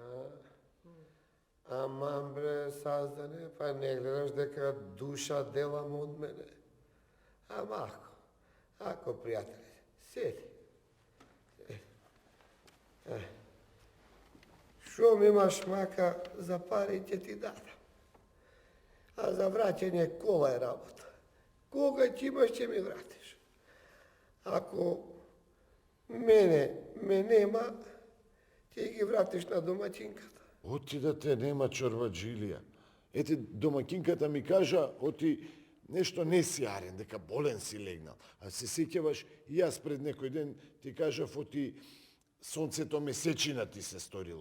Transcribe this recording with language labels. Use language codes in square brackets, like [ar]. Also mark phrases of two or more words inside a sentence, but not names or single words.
[mk] Аман бре, Саздане, па не гледаш дека душа делам од мене. Ама ако, пријателе, седи. Шо ми имаш мака, за пари ќе ти дадам. А за враќање кола е работа. Кога ќе имаш, ќе ми вратиш. Ако ме нема, ти ги вратиш на домаќинката. Оти да те нема, чорбаджилија. Ете, домакинката ми кажа, оти нешто не си арен, дека болен си легнал. А се сеќаваш, и јас пред некој ден ти кажав, оти сонцето месечина ти се сторило.